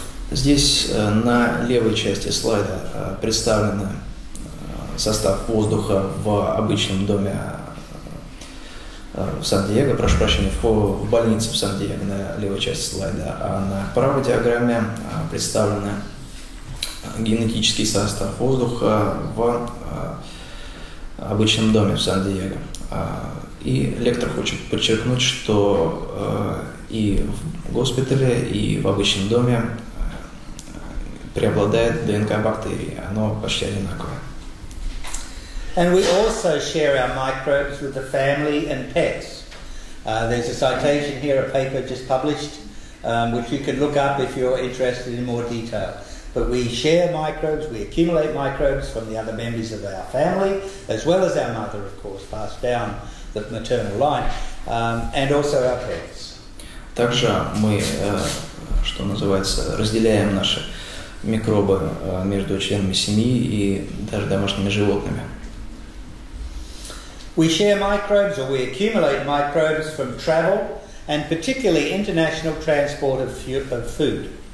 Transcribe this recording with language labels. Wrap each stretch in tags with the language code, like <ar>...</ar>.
<ru>Здесь на левой части слайда представлен состав воздуха в обычном доме в Сан-Диего, прошу прощения, в больнице в Сан-Диего на левой части слайда, а на правой диаграмме представлен генетический состав воздуха в обычном доме в Сан-Диего. И лектор хочет подчеркнуть, что и в госпитале, и в обычном доме преобладает ДНК бактерий, оно почти одинаковое.</ru> <en>And we also share our microbes with the family and pets. There's a citation here, a paper just published, which you can look up if you're interested in more detail. But we share microbes, we accumulate microbes from the other members of our family, as well as our mother, of course, passed down the maternal line, and also our pets.</en> <ru>Также мы, что называется, разделяем наши микробы между членами семьи и даже домашними животными.</ru> <en>We share microbes, or we accumulate microbes from travel, and particularly international transport of food.</en>